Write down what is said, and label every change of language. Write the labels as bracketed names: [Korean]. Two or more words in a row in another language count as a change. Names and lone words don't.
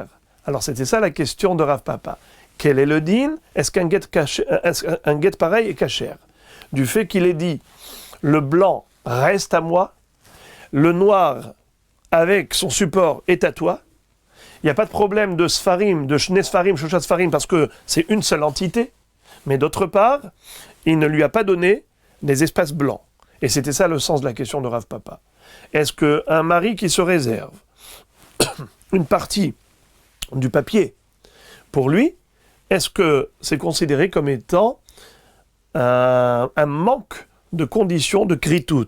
[French] Alors c'était ça la question de Rav Papa. Quel est le din? Est-ce qu'un guette pareil est kasher? Du fait qu'il ait dit, le blanc reste à moi, le noir avec son support est à toi. Il n'y a pas de problème de sfarim, de [Hebrew] שני ספרים שלושה ספרים, [French] parce que c'est une seule entité. Mais d'autre part, il ne lui a pas donné des espaces blancs. Et c'était ça le sens de la question de Rav Papa. Est-ce qu'un mari qui se réserve une partie du papier pour lui, est-ce que c'est considéré comme étant un manque de conditions de kritout?